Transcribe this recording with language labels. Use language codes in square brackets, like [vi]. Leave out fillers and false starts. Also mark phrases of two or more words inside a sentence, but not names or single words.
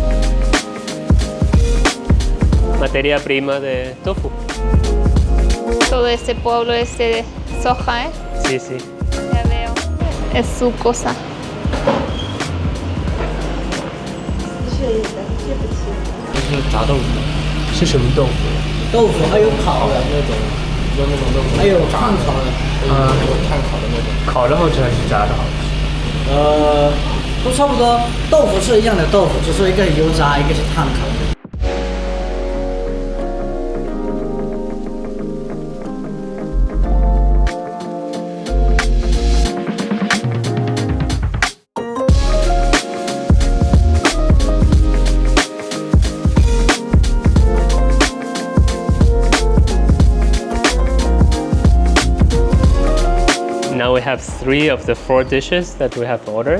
[es] Materia prima de tofu. Todo este pueblo es de soja, ¿eh? Sí, sí. Ya veo. Es su cosa. [zh] 是炸豆腐，是什么豆腐？豆腐还有烤的那种，有那种豆腐，还有炭烤的，还有炭烤的那种。烤的好吃还是炸的好吃？都差不多，豆腐是一样的豆腐，只是一个油炸，一个是炭烤的。 [en] Now we have 3 of the 4 dishes that we have ordered.